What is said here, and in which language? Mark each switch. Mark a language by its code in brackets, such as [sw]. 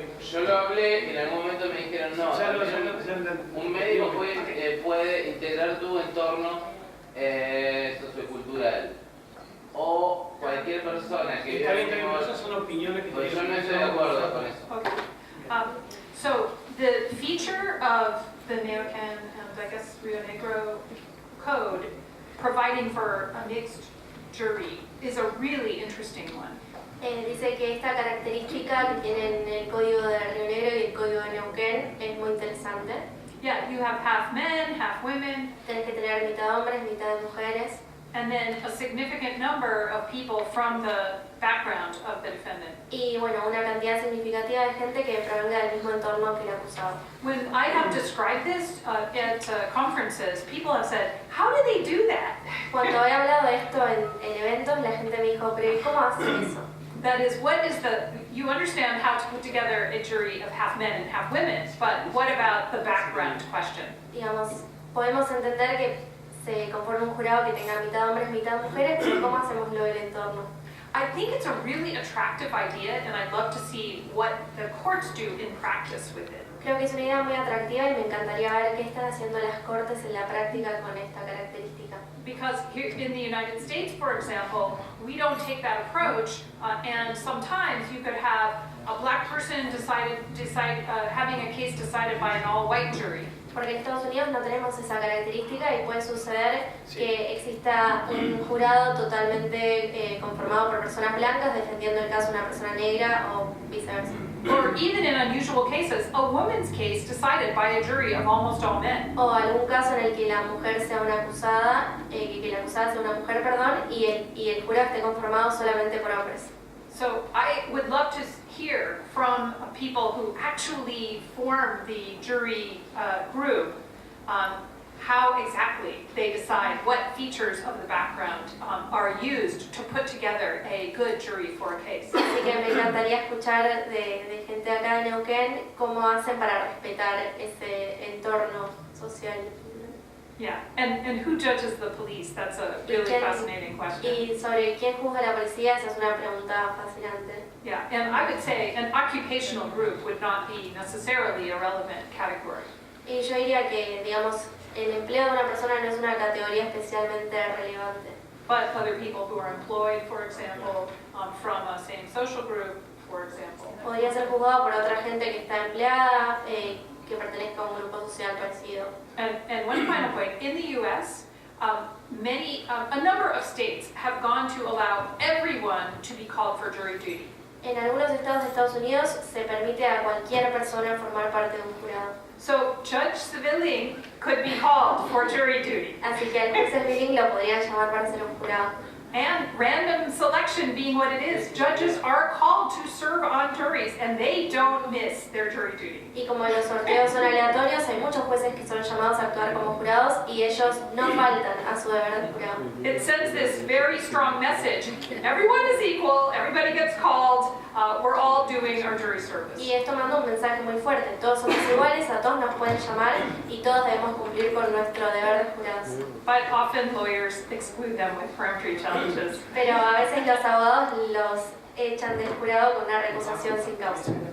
[es] Yo lo hablé y en algún momento me dijeron no, un médico puede integrar tu entorno sociocultural. O cualquier persona que viva en esas son opiniones que pues yo no estoy de acuerdo con eso. Okay. [en] So the feature of the Neuquén and I guess Rio Negro code providing for a mixed jury is a really interesting one. [es] Dice que esta característica que tienen el código de Río Negro y el código de Neuquén es muy interesante. [en] Yeah, you have half men, half women. [es] Tienes que tener mitad hombres, mitad mujeres. [en] And then a significant number of people from the background of the defendant. [es] Y bueno, una cantidad significativa de gente que provenga del mismo entorno que el acusado. [en] When I have described this at conferences, people have said, how do they do that? [es] Cuando he hablado de esto en eventos, la gente me dijo, pero ¿y cómo hacen eso? [en] That is, you understand how to put together a jury of half men and half women, but what about the background question? [es] Digamos, podemos entender que se conforma un jurado que tenga mitad hombres, mitad mujeres, pero ¿cómo hacemos lo del entorno? [en] I think it's a really attractive idea, and I'd love to see what the courts do in practice with it. [es] Creo que es una idea muy atractiva y me encantaría ver qué están haciendo las cortes en la práctica con esta característica. [en] Because here in the United States, for example, we don't take that approach, and sometimes you could have a black person having a case decided by an all-white jury. [es] Porque en Estados Unidos no tenemos esa característica y puede suceder que exista un jurado totalmente conformado por personas blancas defendiendo el caso de una persona negra o viceversa. [en] Or even in unusual cases, a woman's case decided by a jury of almost all men. [es] O algún caso en el que la mujer sea una acusada, que la acusada sea una mujer, perdón, y el jurado esté conformado solamente por hombres. [en] So I would love to hear from people who actually form the jury group how exactly they decide what features of the background are used to put together a good jury for a case. [es] Así que me encantaría escuchar de gente acá de Neuquén cómo hacen para respetar ese entorno social. [en] Yeah, and who judges the police? That's a really fascinating question. [es] Y sobre quién juzga la policía, esa es una pregunta fascinante. [en] Yeah, and I would say an occupational group would not be necessarily a relevant category. [es] Y yo diría que, digamos, el empleo de una persona no es una categoría especialmente relevante. [en] But other people who are employed, for example, from a same social group, for example. [es] Podría ser juzgado por otra gente que está empleada, que pertenezca a un grupo social parecido. [en] And one final point, in the U.S., a number of states have gone to allow everyone to be called for jury duty. [es] En algunos estados de Estados Unidos se permite a cualquier persona formar parte de un jurado. [en] So Judge Civilling could be called for jury duty. [es] Así que al juez Civilling lo podrían llamar para ser un jurado. [en] And random selection being what it is, judges are called to serve on juries and they don't miss their jury duty. [es] Y como los sorteos son aleatorios, hay muchos jueces que son llamados a actuar como jurados y ellos no faltan a su deber de jurado. [en] It sends this very strong message. Everyone is equal, everybody gets called, we're all doing our jury service. [es] Y esto manda un mensaje muy fuerte. Todos somos iguales, a todos nos pueden llamar y todos debemos cumplir con nuestro deber de jurados. [en] But often lawyers exclude them with peremptory challenges. [es] Pero a veces los abogados los echan del jurado con una recusación sin causa.